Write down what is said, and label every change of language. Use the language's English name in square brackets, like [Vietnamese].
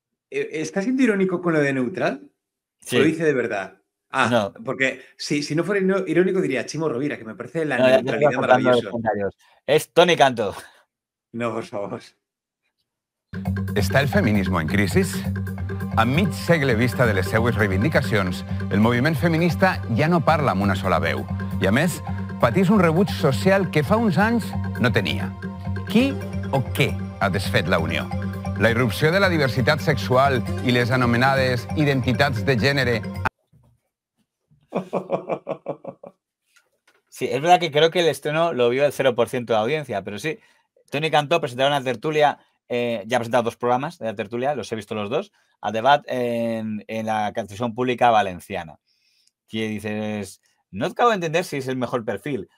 [Spanish] ¿Estás siendo irónico con lo de neutral? Sí. ¿O lo dice de verdad? No. Porque si no fuera irónico diría Chimo Rovira, que me parece la neutralidad maravillosa. Es Toni Cantó. No, por favor. ¿Està el feminismo en crisis? [Catalan] A mig segle vista de les seues reivindicacions, el moviment feminista ja no parla amb una sola veu. I a més, patís un rebuig social que fa uns anys no tenia. Qui o què ha desfet la unió? La irrupció de la diversitat sexual i les anomenades identitats de gènere. [Spanish] Sí, es verdad que creo que el estreno lo vio el 0% de la audiencia, pero sí. Toni Cantó presentaron una tertulia, ya ha presentado 2 programas de la tertulia, los he visto los 2, a debate en la televisión pública valenciana. Que dices, no acabo de entender si es el mejor perfil.